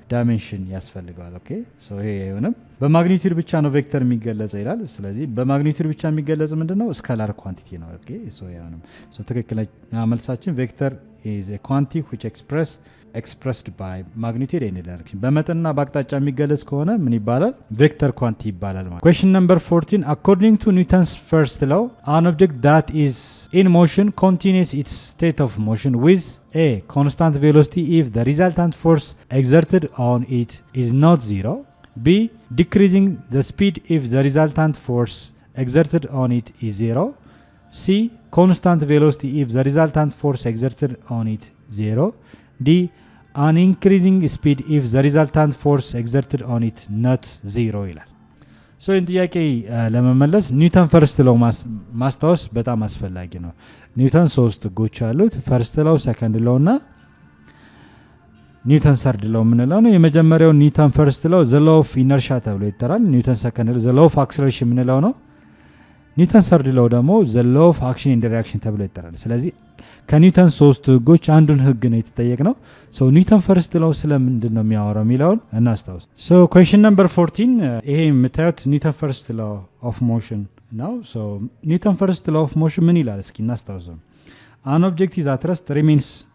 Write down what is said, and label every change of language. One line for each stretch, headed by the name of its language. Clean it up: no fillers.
Amharic: ዳይሜንሽን ያስፈልገዋል። ኦኬ ሶ ይሄ አይሆንም። በማግኒቲዩድ ብቻ ነው ቬክተር የሚገለጸው ይላል። ስለዚህ በማግኒቲዩድ ብቻ የሚገለጽ ምንድነው? ስኬላር ኳንቲቲ ነው። ኦኬ ሶ አይሆንም። ሶ ትክክለኛ መልሳችን
English: ቬክተር ኢዝ ኤ ኳንቲ which expressed by magnitude and direction።
Amharic: በመጠንና በአቅጣጫ የሚገለጽ ከሆነ ምን ይባላል? ቬክተር ኳንቲ ይባላል ማለት።
English: question number 14 according to Newton's first law an object that is in motion continues its state of motion with a constant velocity if the resultant force exerted on it is not zero, b decreasing the speed if the resultant force exerted on it is zero, c constant velocity if the resultant force exerted on it zero, d an increasing speed if the resultant force exerted on it not zero
Amharic: ይላል። ሶ ይህን ጥያቄ ለመመለስ ኒውተን ፈርስት ሎው ማስታወስ በጣም አስፈላጊ ነው። ኒውተን 3 ህጎች አሉት። ፈርስት ሎው፣ ሰከንድ ሎው እና ኒውተን ሰርድ ሎው የምንለው ነው። የመጀመሪያው ኒውተን ፈርስት ሎው
English: ዘ ሎው ኦፍ ኢነርሺያ
Amharic: ተብሎ ይጠራል። ኒውተን ሰከንድ ሎው
English: ዘ ሎው ኦፍ አክሰለሬሽን
Amharic: የምንለው ነው። ኒውተን ሰርድ ሎው ደግሞ
English: ዘ ሎው ኦፍ አክሽን ኤንድ ሪአክሽን
Amharic: ተብሎ ይጠራል። ስለዚህ ከኒውተን ሶስት ህጎች አንዱን ህግ ነው የተጠየቅነው። ሶ ኒውተን ፈርስት ሎው ስለምንድን ነው የሚያወራው የሚለውን እናስታውስ። ሶ
English: ኩዌስችን ነምበር 14
Amharic: ይሄ የምታዩት ኒውተን ፈርስት ሎው ኦፍ ሞሽን ነው። ሶ ኒውተን ፈርስት ሎው ኦፍ ሞሽን ምን ይላል እስኪ እናስታውሰው።
English: አን ኦብጀክት ኢዝ አት ረስት ሪሜንስ